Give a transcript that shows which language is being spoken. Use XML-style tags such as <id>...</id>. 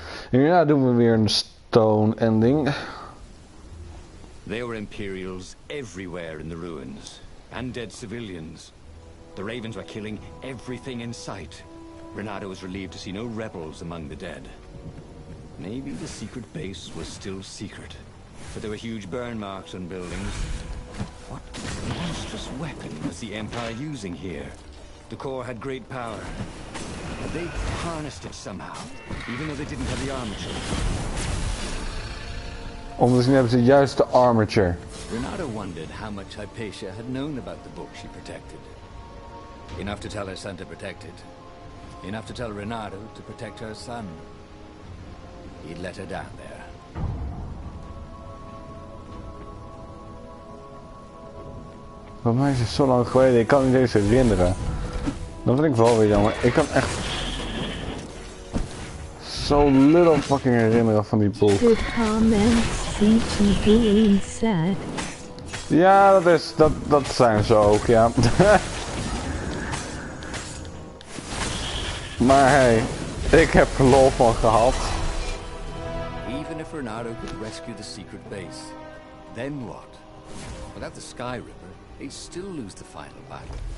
<nl>Hierna doen we weer een stone ending.</nl> <en>There were Imperials everywhere in the ruins, and dead civilians. The ravens were killing everything in sight. Renato was relieved to see no rebels among the dead. Maybe the secret base was still secret, but there were huge burn marks on buildings. What monstrous weapon was the Empire using here? The core had great power. Had they harnessed it somehow, even though they didn't have the armature?</en> <nl>Omdat hebben ze juist de armature.</nl> <en>Renato wondered how much Hypatia had known about the book she protected. Enough to tell her son to protect it. Enough to tell Renato to protect her son. He'd let her down there.</en> <nl>Voor mij is het zo lang geleden, ik kan niet eens herinneren. Dat vind ik wel weer jammer. Ik kan echt zo</nl> <en>little fucking</en> <nl>herinneren van die boek.</nl> <en>The comments seem to be sad.</en> <nl>Ja, dat zijn ze ook, ja. Maar hey, ik heb er lol van gehad.</nl> <en>Even if Renato could rescue the secret base, then what? Without the Sky River, they'd still lose the final battle.</en>